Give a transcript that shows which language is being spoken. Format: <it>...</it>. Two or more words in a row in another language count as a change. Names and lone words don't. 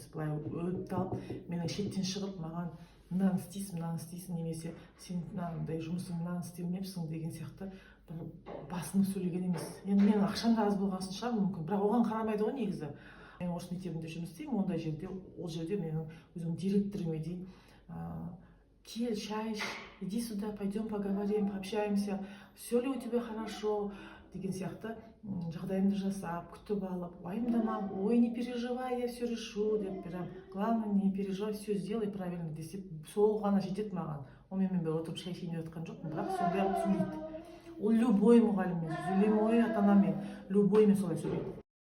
<kk>Былай өтіп алып, менің шеттен шығып, маған мынаны істейсің, немесе сен мынандай жұмысың, мынаны істемепсің деген сияқты басымды сөйлеген емес. Енді менің ақшам да аз болғасын шығар мүмкін, бірақ оған қарамайды ғой негізі. Мен орыс мектебінде жұмыс істеймін, ондай жерде, ол жерде менің өзім директорыме дейін кел,</kk> <ru>чай, иди сюда, пойдем поговорим, пообщаемся, все ли у тебя хорошо,</ru> <kk>деген сияқты жағдайымды жасап, күтіп алып, уайымдама, ой,</kk> <ru>не переживай, я все решу, деп прям, главное, не переживай, все сделай правильно десеп, сол ғана жетеді маған.</ru> <kk>Онымен мен отырып шай ішейін деп жатқан жоқпын, бірақ сондай сөйлейді. Ол любой мұғаліммен, любой ата-анамен, любоймен солай сөйлейді.</kk>